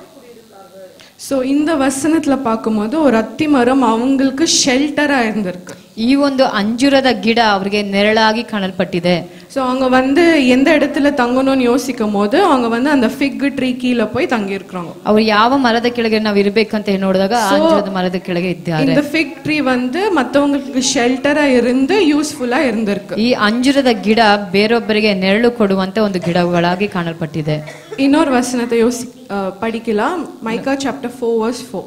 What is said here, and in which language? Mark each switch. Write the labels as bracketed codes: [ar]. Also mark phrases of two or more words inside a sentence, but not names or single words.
[ta] ஸோ இந்த வசனத்தில் பார்க்கும்போது ஒரு அத்தி மரம் அவங்களுக்கு ஷெல்டராக இருந்திருக்கு. [kn] ಈ ಈ ಒಂದು ಅಂಜೂರದ ಗಿಡ ಅವರಿಗೆ ನೆರಳಾಗಿ ಕಾಣಲ್ಪಟ್ಟಿದೆ. [ta] ஸோ அவங்க வந்து எந்த இடத்துல தங்கணும்னு யோசிக்கும் போது அவங்க வந்து அந்த [en] fig tree [ta] கீழே போய் தங்கி இருக்கிறாங்க. [kn] ಅವ್ರು ಯಾವ ಮರದ ಕೆಳಗೆ ನಾವು ಇರಬೇಕಂತ ನೋಡಿದಾಗ ಅಂಜೂರದ ಮರದ ಕೆಳಗೆ ಇದ್ದಾರೆ. [ta] இந்த [en] fig tree [ta] வந்து மத்தவங்களுக்கு ஷெல்டரா இருந்து யூஸ்ஃபுல்லா இருந்திருக்கு. [kn] ಈ ಅಂಜೂರದ ಗಿಡ ಬೇರೊಬ್ಬರಿಗೆ ನೆರಳು ಕೊಡುವಂತ ಒಂದು ಗಿಡಗಳಾಗಿ ಕಾಣಲ್ಪಟ್ಟಿದೆ. [ta] இன்னொரு வசனத்தை படிக்கலாம். மைக்கா [en] chapter 4 verse 4.